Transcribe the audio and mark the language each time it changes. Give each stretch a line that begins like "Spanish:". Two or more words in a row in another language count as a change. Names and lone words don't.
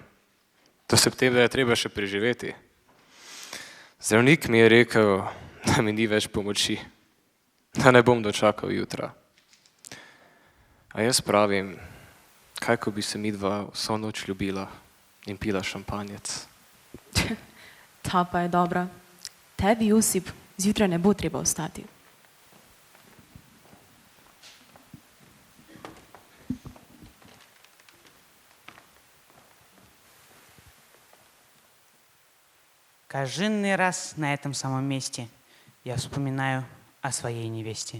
Slovenian: Do septembra je treba še preživeti. Zdravnik mi je rekel, da mi ni več pomoči, da ne bom dočakal jutra. A jaz pravim, kaj ko bi se midva vso noč ljubila in pila šampanjec. Ta pa je dobra. Tebi, Josip, zjutraj ne bo treba vstati.
Russian: Каждый раз на этом самом месте я вспоминаю о своей невесте.